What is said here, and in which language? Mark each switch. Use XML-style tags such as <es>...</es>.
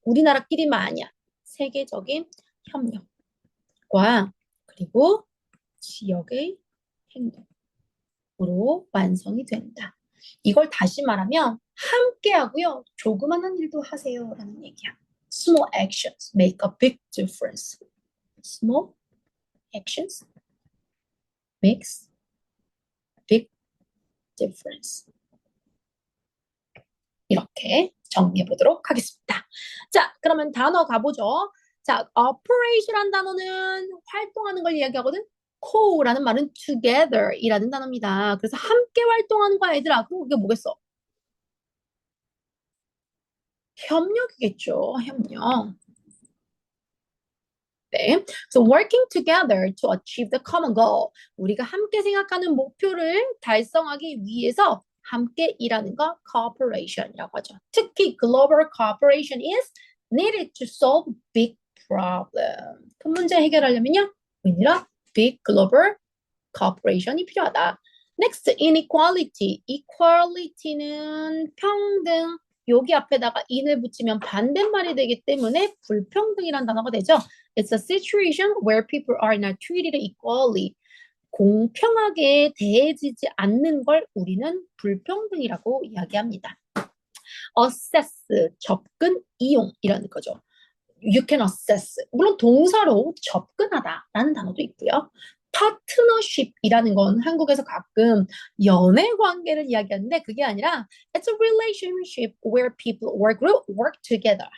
<ko>우리나라끼리만 아니야. 세계적인 협력과 그리고 지역의 행동으로 완성이 된다. 이걸 다시 말하면 함께 하고요. 조그마한 일도 하세요라는 얘기야.</ko> <en>Small actions make a big difference. Small actions makes a big difference.</en> <ko>이렇게 정리해 보도록 하겠습니다. 자, 그러면 단어 가보죠. 자, operation이라는 단어는 활동하는 걸 이야기하거든. co라는 말은 together이라는 단어입니다. 그래서 함께 활동하는 거야, 얘들아. 그럼 그게 뭐겠어? 협력이겠죠, 협력. 네.</ko> <en>So working together to achieve the common goal.</en> <ko>우리가 함께 생각하는 목표를 달성하기 위해서 함께 일하는 거 cooperation이라고 하죠.</ko> <en>특히 global cooperation is needed to solve big problem.</en> <ko>큰 문제 해결하려면요.</ko> <en>we need a big global cooperation이 필요하다. Next, inequality.</en> <ko>equality는 평등. 여기 앞에다가 in을 붙이면 반대말이 되기 때문에 불평등이라는 단어가 되죠.</ko> <en>It's a situation where people are not treated equally.</en> <ko>공평하게 대해지지 않는 걸 우리는 불평등이라고 이야기합니다. Assess, 접근, 이용이라는 거죠.</ko> <en>You can assess.</en> <ko>물론 동사로 접근하다라는 단어도 있고요. 파트너십이라는 건 한국에서 가끔 연애 관계를 이야기하는데 그게 아니라</ko> <en>it's a relationship where people or group work together.</en>